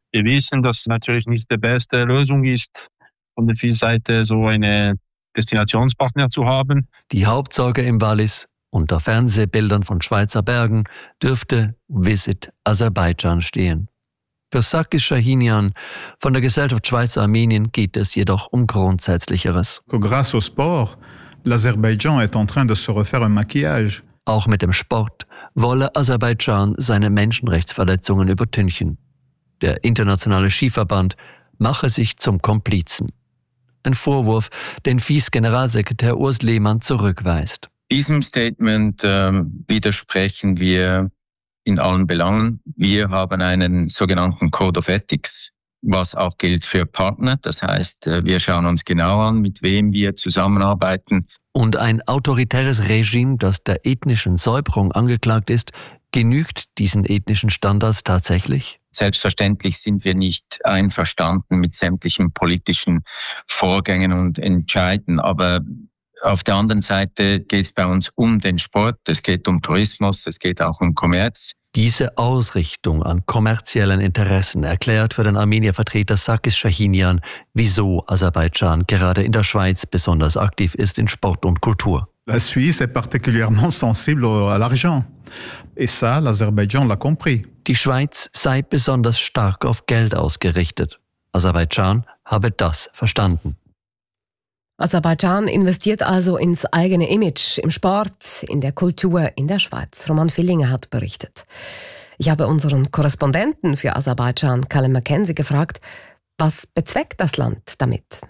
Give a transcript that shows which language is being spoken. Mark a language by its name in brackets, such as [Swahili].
[German] Wir wissen, dass es natürlich nicht die beste Lösung ist, von der FIS-Seite so eine Destinationspartner zu haben. Die Hauptsorge im Wallis, unter Fernsehbildern von Schweizer Bergen, dürfte Visit Aserbaidschan stehen. Für Sarkis Shahinyan von der Gesellschaft Schweiz-Armenien geht es jedoch um Grundsätzlicheres. [French] Grâce au sport, l'Azerbaïdjan est en train de se refaire un maquillage. [German] Auch mit dem Sport wolle Aserbaidschan seine Menschenrechtsverletzungen übertünchen. Der internationale Skiverband mache sich zum Komplizen. Ein Vorwurf, den FIS-Generalsekretär Urs Lehmann zurückweist. Diesem Statement widersprechen wir in allen Belangen. Wir haben einen sogenannten Code of Ethics, was auch gilt für Partner. Das heißt, wir schauen uns genau an, mit wem wir zusammenarbeiten. Und ein autoritäres Regime, das der ethnischen Säuberung angeklagt ist, genügt diesen ethnischen Standards tatsächlich? Selbstverständlich sind wir nicht einverstanden mit sämtlichen politischen Vorgängen und Entscheiden. Aber auf der anderen Seite geht es bei uns um den Sport, es geht um Tourismus, es geht auch um Kommerz. Diese Ausrichtung an kommerziellen Interessen erklärt für den Armenier-Vertreter Sarkis Shahinyan, wieso Aserbaidschan gerade in der Schweiz besonders aktiv ist in Sport und Kultur. [French] La Suisse est particulièrement sensible à l'argent. Et ça, l'Azerbaïdjan l'a compris. [German] Die Schweiz sei besonders stark auf Geld ausgerichtet. Aserbaidschan habe das verstanden. Aserbaidschan investiert also ins eigene Image, im Sport, in der Kultur, in der Schweiz. Roman Villinger hat berichtet. Ich habe unseren Korrespondenten für Aserbaidschan, Callum McKenzie, gefragt, was bezweckt das Land damit?